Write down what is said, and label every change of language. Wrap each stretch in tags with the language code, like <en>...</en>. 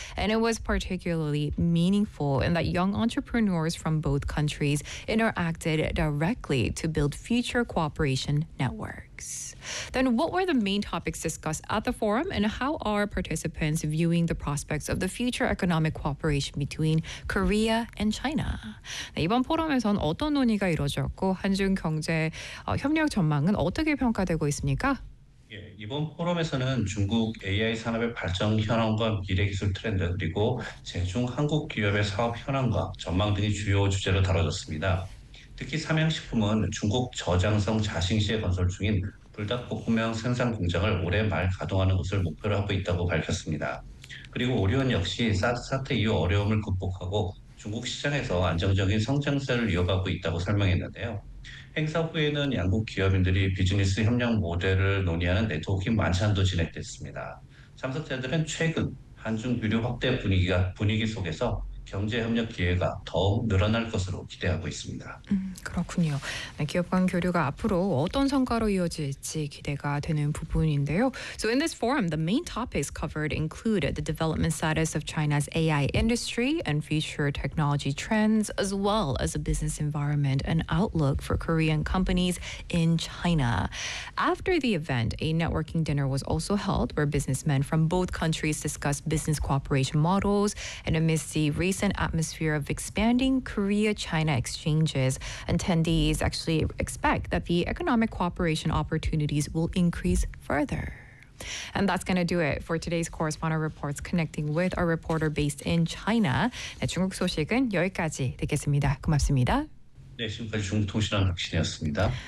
<en>And it was particularly meaningful in that young entrepreneurs from both countries interacted directly to build future cooperation networks. Then what were the main topics discussed at the forum and how are participants viewing the prospects of the future economic cooperation between Korea and China?</en> <ko>네, 이번 포럼에선 어떤 논의가 이루어졌고 한중 경제 협력 전망은 어떻게 평가되고 있습니까? 예, 이번 포럼에서는 중국 AI 산업의 발전 현황과 미래 기술 트렌드 그리고 재중 한국 기업의 사업 현황과 전망 등이 주요 주제로 다뤄졌습니다. 특히 삼양식품은 중국 저장성 자싱시에 건설 중인 불닭볶음면 생산 공장을 올해 말 가동하는 것을 목표로 하고 있다고 밝혔습니다. 그리고 오리온 역시 사드 사태 이후 어려움을 극복하고 중국 시장에서 안정적인 성장세를 이어가고 있다고 설명했는데요. 행사 후에는 양국 기업인들이 비즈니스 협력 모델을 논의하는 네트워킹 만찬도 진행됐습니다. 참석자들은 최근 한중 교류 확대 분위기 속에서 경제협력 기회가 더욱 늘어날 것으로 기대하고 있습니다. 그렇군요. 네, 기업 간 교류가 앞으로 어떤 성과로 이어질지 기대가 되는 부분인데요.</ko> <en>So in this forum, the main topics covered include the development status of China's AI industry and future technology trends, as well as the business environment and outlook for Korean companies in China. After the event, a networking dinner was also held where businessmen from both countries discussed business cooperation models and amidst the recent atmosphere of expanding Korea-China exchanges. Attendees actually expect that the economic cooperation opportunities will increase further. And that's going to do it for today's Correspondent Reports connecting with our reporter based in China.</en> <ko>네, 중국 소식은 여기까지 듣겠습니다. 고맙습니다. 네, 지금까지 중국 통신원 박신희였습니다.</ko>